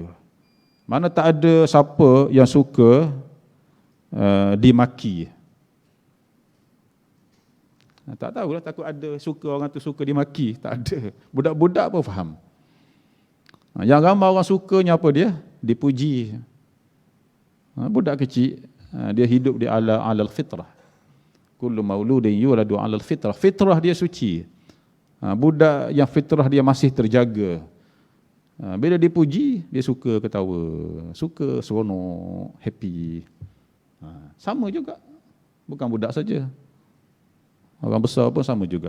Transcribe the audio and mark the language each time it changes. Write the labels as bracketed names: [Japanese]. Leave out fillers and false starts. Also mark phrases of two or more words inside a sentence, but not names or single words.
[Malay] Mana tak ada siapa yang suka dimaki. Tak tahulah, takut ada suka orang tu suka dimaki. Tak ada. Budak-budak pun faham. Yang ramai orang sukanya apa dia? Dipuji. Budak kecil, dia hidup di [Arabic] على الفطرة. كل مولود يولد على الفطرة. [Malay] Fitrah dia suci. Budak yang fitrah dia masih terjaga. Bila dipuji, dia suka ketawa, suka seronok, happy. Sama juga. Bukan budak saja. Orang besar pun sama juga.